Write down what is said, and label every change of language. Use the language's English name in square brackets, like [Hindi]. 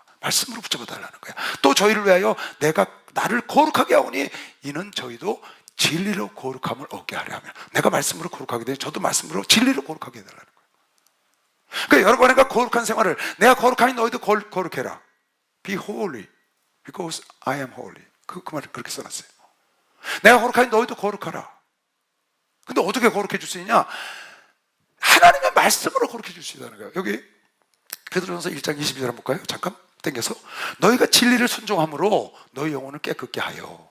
[Korean] 말씀으로 붙잡아 달라는 거야. 또 저희를 위하여 내가 나를 거룩하게 하오니 이는 저희도 진리로 거룩함을 얻게 하려 하며, 내가 말씀으로 거룩하게 되니 저도 말씀으로 진리로 거룩하게 해달라는 거예요. 그러니까 여러분과 거룩한 생활을, 내가 거룩하니 너희도 거룩해라. [English] Be holy because I am holy. [Korean] 그 말을 그렇게 써놨어요. 내가 거룩하니 너희도 거룩하라. 근데 어떻게 거룩해 줄 수 있냐? 하나님의 말씀으로 거룩해 줄 수 있다는 거예요. 여기 베드로전서 1장 22절 한번 볼까요? 잠깐 땡겨서, 너희가 진리를 순종함으로 너희 영혼을 깨끗게 하여.